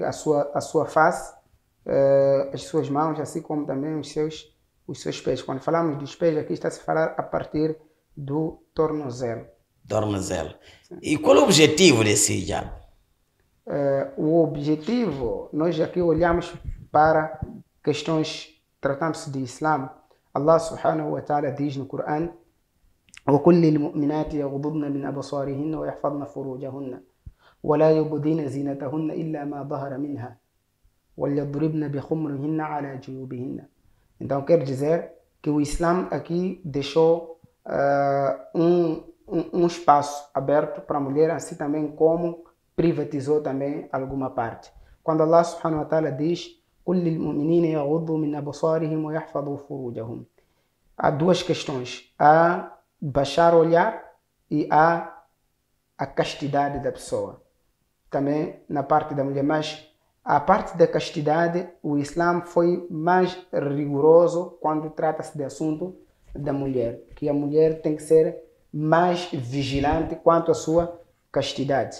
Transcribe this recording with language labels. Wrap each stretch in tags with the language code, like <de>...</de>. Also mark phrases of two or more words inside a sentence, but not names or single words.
<pt>A sua face, as suas mãos, assim como também os seus pés. Quando falamos dos pés, aqui está-se a falar a partir do tornozelo. Tornozelo. E qual é o objetivo desse hijab? O objetivo, nós aqui olhamos para questões tratando-se de Islã.</pt> <ar>الله سبحانه وتعالى</ar> <pt>diz no Corão:</pt> <ar>وَقُلْ لِلْمُؤْمِنَاتِ يَغْضُضْنَ مِنْ أَبْصَارِهِنَّ وَيَحْفَظْنَ فُرُوجَهُنَّ وَلَا يُبْدِينَ زِينَتَهُنَّ إِلَّا مَا ظَهَرَ مِنْهَا وَلْيَضْرِبْنَ بِخُمُرِهِنَّ عَلَى جُيُوبِهِنَّ.</ar> <pt>Então quer dizer que o Islã aqui deixou um espaço aberto para a mulher, assim também como privatizou também alguma parte. Quando</pt> <ar>الله سبحانه وتعالى</ar> <pt>diz:</pt> <ar>قُلْ لِلْمُؤْمِنِينَ يَغُضُّوا مِنْ أَبْصَارِهِمْ وَيَحْفَظُوا فُرُوجَهُمْ.</ar> <pt>Há duas questões: há baixar o olhar e há a castidade da pessoa. Também na parte da mulher, mas a parte da castidade, o Islã foi mais rigoroso quando trata-se de assunto da mulher, que a mulher tem que ser mais vigilante quanto à sua castidade.</pt>